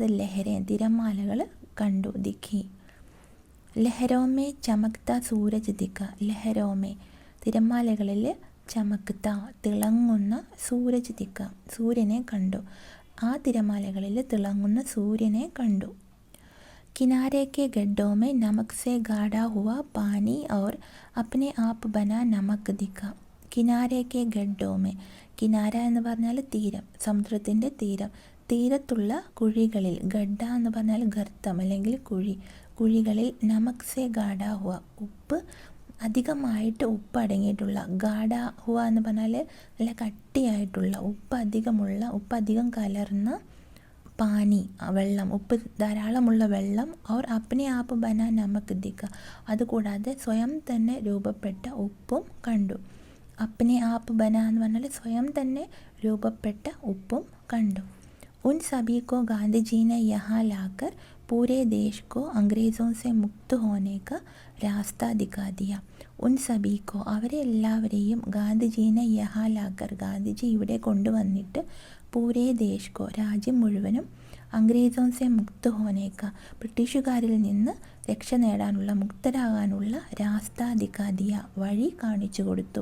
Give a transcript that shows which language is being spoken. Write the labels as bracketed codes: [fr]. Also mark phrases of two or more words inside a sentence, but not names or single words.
[ml] ലഹരെ തിരമാലകൾ കണ്ടു. [hi] दिखी लहरों में चमकता सूरज दिखा, लहरों में തിരമാലകളിൽ, ചമക്ത തിളങ്ങുന്ന, सूरज दिखा [ml] സൂര്യനെ കണ്ടു. ആ തിരമാലകളിൽ തിളങ്ങുന്ന സൂര്യനെ കണ്ടു. [hi] किनारे के गड्ढों में नमक से गाढ़ा हुआ पानी और अपने आप बना नमक दिखा. किनारे के गड्ढों में, [ml] കിനാര എന്ന് പറഞ്ഞാൽ തീരം, സമുദ്രത്തിൻ്റെ തീരം. തീരത്തുള്ള കുഴികളിൽ, ഗഡ്ഡ എന്ന് പറഞ്ഞാൽ ഗർത്തം അല്ലെങ്കിൽ കുഴി, കുഴികളിൽ [hi] नमक से गाढ़ा हुआ, [ml] ഉപ്പ് അധികമായിട്ട് ഉപ്പ് അടങ്ങിയിട്ടുള്ള, [hi] गाढ़ा हुआ [ml] എന്ന് പറഞ്ഞാൽ നല്ല കട്ടിയായിട്ടുള്ള, ഉപ്പ് അധികം കലർന്ന, പാനി വെള്ളം, ഉപ്പ് ധാരാളമുള്ള വെള്ളം, [hi] और अपने आप बना नमक दिखा, [ml] അതുകൂടാതെ സ്വയം തന്നെ രൂപപ്പെട്ട ഉപ്പും കണ്ടു. [hi] अपने आप बना [ml] എന്ന് പറഞ്ഞാൽ സ്വയം തന്നെ രൂപപ്പെട്ട ഉപ്പും കണ്ടു. [hi] उन सभी को गांधी जी ने यहाँ लाकर पूरे देश को अंग्रेज़ों से मुक्त होने का रास्ता दिखा दिया. उन सभी को, [ml] അവരെ എല്ലാവരെയും, [hi] गांधीजी ने यहाँ लाकर, [ml] ഗാന്ധിജി ഇവിടെ കൊണ്ടുവന്നിട്ട്, [hi] पूरे देश को [ml] രാജ്യം മുഴുവനും, [hi] अंग्रेज़ों से मुक्त होने का [ml] ബ്രിട്ടീഷുകാരിൽ നിന്ന് രക്ഷ നേടാനുള്ള, മുക്തരാകാനുള്ള, [hi] रास्ता दिखा दिया [ml] വഴി കാണിച്ചു കൊടുത്തു.